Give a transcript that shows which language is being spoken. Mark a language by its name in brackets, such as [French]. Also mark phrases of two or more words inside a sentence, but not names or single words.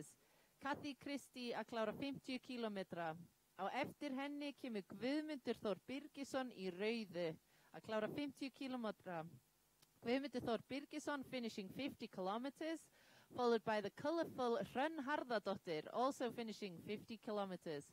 [Icelandic] Kathy Kirsty að klára 50 kilometra. Á eftir henni kemur Guðmundur Þór Birgisson í rauðu að klára 50 kilometra. [English] Guðmundur Þór Birgisson finishing 50 kilometers, followed by the colorful Hrönn Harðardóttir, also finishing 50 kilometers.